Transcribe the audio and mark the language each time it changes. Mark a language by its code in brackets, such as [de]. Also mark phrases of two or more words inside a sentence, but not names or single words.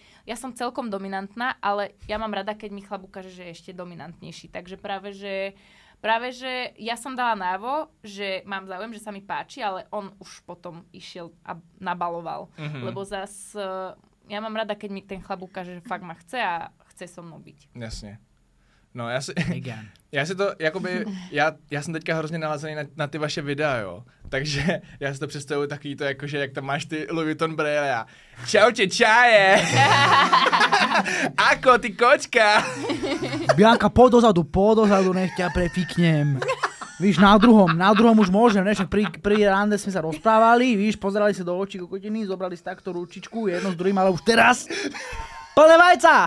[sk] Ja som celkom dominantná, ale ja mám rada, keď mi chlap ukáže, že je ešte dominantnejší. Takže práve, že ja som dala najavo, že mám záujem, že sa mi páči, ale on už potom išiel a nabaloval. Lebo ja mám rada, keď mi ten chlap ukáže, že fakt ma chce a chce so mnou byť. [cs] Jasně. No, já si to, jakoby, já jsem teďka hrozně nalazený na ty vaše videa, jo. Takže já si to představuji takový to, jakože, jak tam máš ty Louis Vuitton brýle a čau tě, čaje! [sk] Ako, ty kočka! Bianka, poď dozadu, nech ťa prefíknem. Víš, na druhom už môžem, ne? Však pri rande sme sa rozprávali, víš, pozerali sa do očí kokotiny, zobrali si takto ručičku, jedno s druhým, ale už teraz plné vajca!